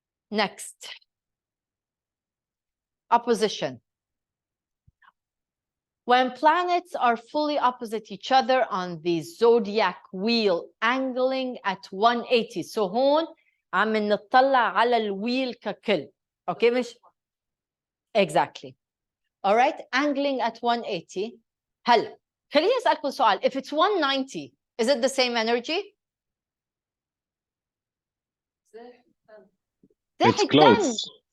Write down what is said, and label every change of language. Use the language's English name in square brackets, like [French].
[English] Next. Opposition. When planets are fully opposite each other on the zodiac wheel, angling at 180. So [Arabic] هون عم نطلع على الويل ككل. [English] Okay, [Arabic] مش [English] exactly. All right, angling at 180. [Arabic] هل خليني أسألكم سؤال. [English] If it's 190, is it the same energy? It's close.